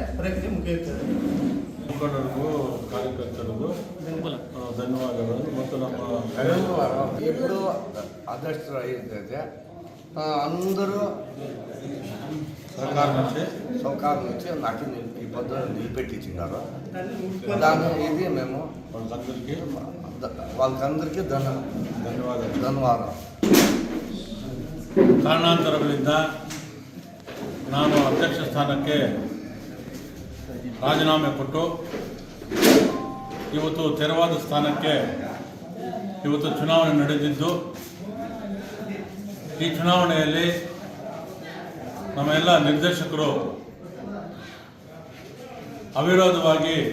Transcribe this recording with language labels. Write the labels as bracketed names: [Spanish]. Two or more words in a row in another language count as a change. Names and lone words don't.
[Kannada] ಪ್ರಕ್ರಿಯೆ ಮುಗಿಯುತ್ತದೆ. ಮುಖಂಡರಿಗೂ ಕಾರ್ಯಕರ್ತರಿಗೂ ಧನ್ಯವಾದಗಳು. ಮತ್ತು ನಮ್ಮ [Telugu] ఇప్పుడు అధ్యక్షుడు అయితే అందరూ సహకారం నుంచి నాకు ఈ పద్ధతిని నిలబెట్టించినారు. దాని ఇది మేము వాళ్ళకందరికీ ధన్యవాదాలు. [Kannada] ಕಾರಣಾಂತರಗಳಿಂದ ನಾನು ಅಧ್ಯಕ್ಷ ಸ್ಥಾನಕ್ಕೆ ರಾಜೀನಾಮೆ ಕೊಟ್ಟು ಇವತ್ತು ತೆರವಾದ ಸ್ಥಾನಕ್ಕೆ ಇವತ್ತು ಚುನಾವಣೆ ನಡೆದಿದ್ದು, ಈ ಚುನಾವಣೆಯಲ್ಲಿ ನಮ್ಮ ಎಲ್ಲ ನಿರ್ದೇಶಕರು ಅವಿರೋಧವಾಗಿ